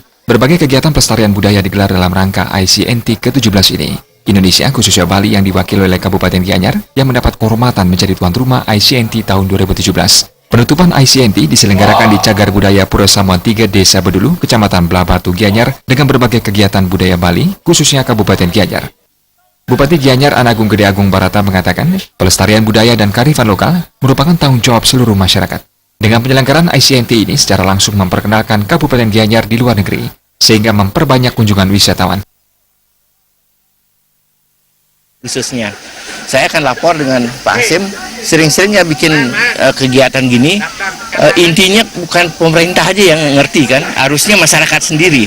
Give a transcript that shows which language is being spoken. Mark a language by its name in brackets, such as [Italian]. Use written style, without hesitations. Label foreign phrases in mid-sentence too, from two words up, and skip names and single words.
[Indonesian] Berbagai kegiatan pelestarian budaya digelar dalam rangka ICNT ke-17 ini. Indonesia, khususnya Bali yang diwakili oleh Kabupaten Gianyar, yang mendapat kehormatan menjadi tuan rumah ICNT tahun 2017. Penutupan ICNT diselenggarakan di Cagar Budaya Pura Samuan 3, Desa Bedulu, Kecamatan Blabatu, Gianyar, dengan berbagai kegiatan budaya Bali, khususnya Kabupaten Gianyar. Bupati Gianyar Anagung Gede Agung Barata mengatakan, pelestarian budaya dan kearifan lokal merupakan tanggung jawab seluruh masyarakat. Dengan penyelenggaraan ICNT ini secara langsung memperkenalkan Kabupaten Gianyar di luar negeri, sehingga memperbanyak kunjungan wisatawan. Khususnya, saya akan lapor dengan Pak Hasim, sering-seringnya bikin kegiatan gini, intinya bukan pemerintah aja yang ngerti kan, harusnya masyarakat sendiri.